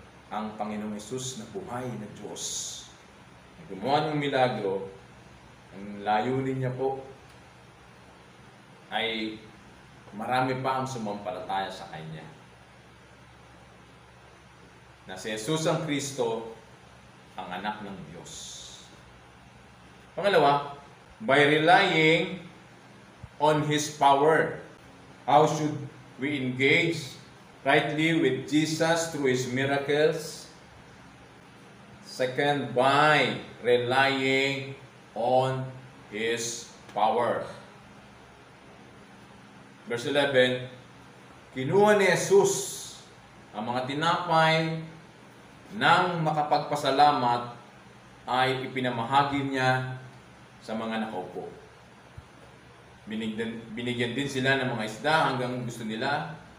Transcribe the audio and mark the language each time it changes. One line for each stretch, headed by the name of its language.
Filipino: Ang Panginoong Hesus na buhay na Diyos, na gumawa ng milagro, ang layunin niya po ay marami pa ang sumampalataya sa Kanya. Na si Jesus ang Kristo, ang anak ng Diyos.
English: Pangalawa, by relying on His power. How should we engage rightly with Jesus through His miracles? Second, by relying on His power.
Filipino: Verse 11, kinuha ni Jesus ang mga tinapay nang makapagpasalamat ay ipinamahagi niya sa mga nakaupo. Binigyan din sila ng mga isda hanggang gusto nila.